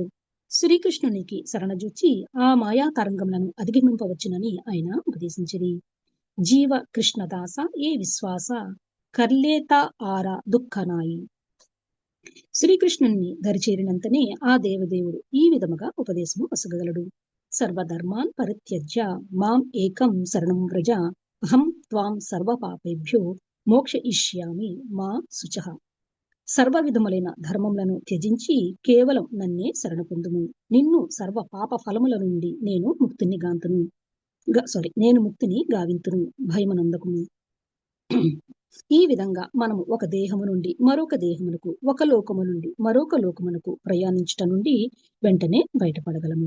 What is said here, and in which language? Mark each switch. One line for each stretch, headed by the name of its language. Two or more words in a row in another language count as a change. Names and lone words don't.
Telugu: శ్రీకృష్ణునికి శరణజొచ్చి ఆ మాయా తరంగములను అధిగమింపవచ్చునని ఆయన ఉపదేశించిరి.
Bangla: জীব কৃষ্ণদাস এ বিশ্বাস করলে তো আর দুঃখ নাই. శ్రీకృష్ణుణ్ణి దరిచేరినంతనే ఆ దేవదేవుడు ఈ విధముగా ఉపదేశము వసగలడు.
Sanskrit: సర్వధర్మాన్ పరిత్యజ్య మాం ఏకం శరణం వ్రజ అహం త్వాం సర్వ పాపేభ్యో మోక్షయిష్యామి మా శుచః.
Telugu: సర్వ విధములైన ధర్మములను త్యజించి కేవలం నన్నే శరణ పొందుము. నిన్ను సర్వ పాప ఫలముల నుండి నేను ముక్తిని గావింతును, భయమనందకును. ఈ విధంగా మనము ఒక దేహము నుండి మరొక దేహమునకు, ఒక లోకము నుండి మరొక లోకమునకు ప్రయాణించుట నుండి వెంటనే బయటపడగలము.